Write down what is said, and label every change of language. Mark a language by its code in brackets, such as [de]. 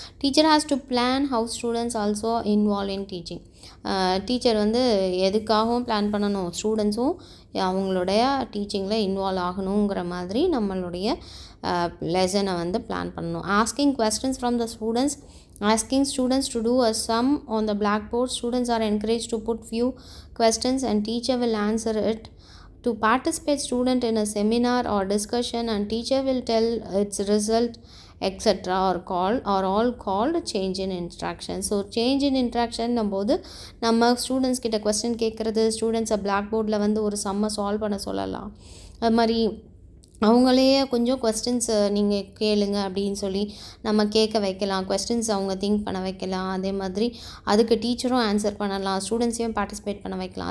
[en] Teacher has to plan how students also involve in teaching. [ta] Teacher வந்து எதுக்காகவும் plan பண்ணணும், ஸ்டூடெண்ட்ஸும் அவங்களுடைய டீச்சிங்கில் இன்வால்வ் ஆகணுங்கிற மாதிரி நம்மளுடைய லெசனை வந்து பிளான் பண்ணணும். [en] Asking questions from the students. Asking students to do a sum on the blackboard. Students are encouraged to put few questions and teacher will answer it. To participate student in a seminar or discussion and teacher will tell its result, etc. are all called change in interaction. [ta] So [en] change in interaction [ta] போது நம்ம students கிட்ட question கேட்குறது, ஸ்டூடெண்ட்ஸை black போர்டில் வந்து ஒரு சம்மை solve பண்ண சொல்லலாம். அது மாதிரி அவங்களையே கொஞ்சம் கொஸ்டின்ஸ் நீங்கள் கேளுங்க அப்படின்னு சொல்லி நம்ம கேட்க வைக்கலாம். கொஸ்டின்ஸ் அவங்க திங்க் பண்ண வைக்கலாம். அதே மாதிரி அதுக்கு டீச்சரும் ஆன்சர் பண்ணலாம், ஸ்டூடெண்ட்ஸையும் பார்ட்டிசிபேட் பண்ண வைக்கலாம்.